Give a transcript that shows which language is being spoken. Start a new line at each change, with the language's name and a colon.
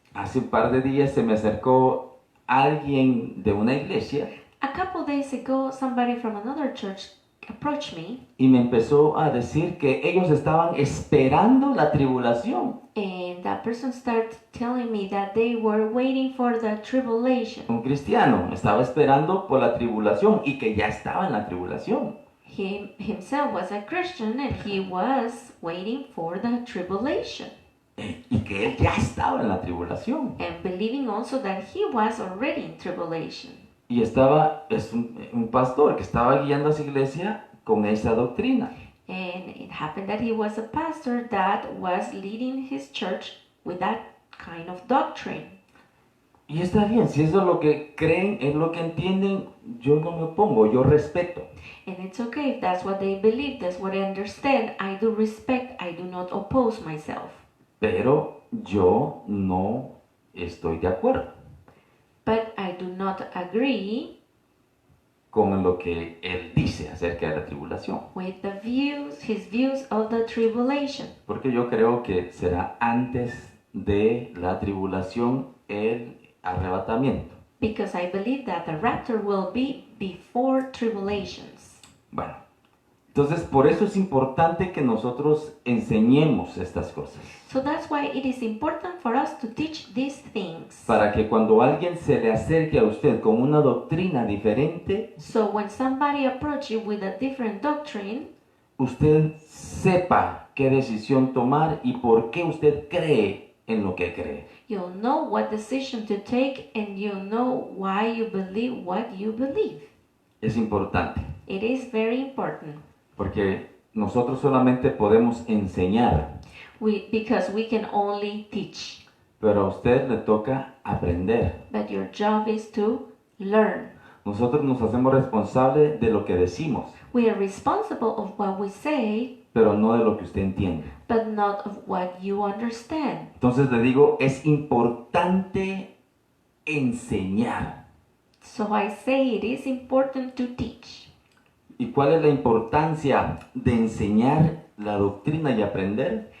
Spanish: Hace un par de días se me acercó alguien de una iglesia
English: A couple days ago, somebody from another church approached me,
Spanish: y me empezó a decir que ellos estaban esperando la tribulación.
English: and that person started telling me that they were waiting for the tribulation.
Spanish: Un cristiano estaba esperando por la tribulación y que ya estaba en la tribulación.
English: He himself was a Christian and he was waiting for the tribulation,
Spanish: Y que él ya estaba en la tribulación.
English: and believing also that he was already in tribulation.
Spanish: Y es un pastor que estaba guiando a su iglesia con esa doctrina.
English: And it happened that he was a pastor that was leading his church with that kind of doctrine.
Spanish: Y está bien, si eso es lo que creen, es lo que entienden, yo no me opongo, yo respeto.
English: And it's okay if that's what they believe, that's what I understand. I do respect, I do not oppose myself.
Spanish: Pero yo no estoy de acuerdo
English: But I do not agree
Spanish: con lo que él dice acerca de la tribulación.
English: with the views, his views of the tribulation.
Spanish: Porque yo creo que será antes de la tribulación el arrebatamiento.
English: Because I believe that the rapture will be before tribulations.
Spanish: Bueno, entonces por eso es importante que nosotros enseñemos estas cosas.
English: So that's why it is important for us to teach these things.
Spanish: Para que cuando alguien se le acerque a usted con una doctrina diferente,
English: So when somebody approaches you with a different doctrine,
Spanish: usted sepa qué decisión tomar y por qué usted cree en lo que cree.
English: you'll know what decision to take and you'll know why you believe what you believe.
Spanish: Es importante,
English: It is very important.
Spanish: porque nosotros solamente podemos enseñar,
English: Because we can only teach,
Spanish: pero a usted le toca aprender.
English: but your job is to learn.
Spanish: Nosotros nos hacemos responsables de lo que decimos,
English: We are responsible of what we say,
Spanish: pero no de lo que usted entiende.
English: but not of what you understand.
Spanish: Entonces le digo, es importante enseñar.
English: So I say it is important to teach.
Spanish: ¿Y cuál es la importancia de enseñar la doctrina y aprender?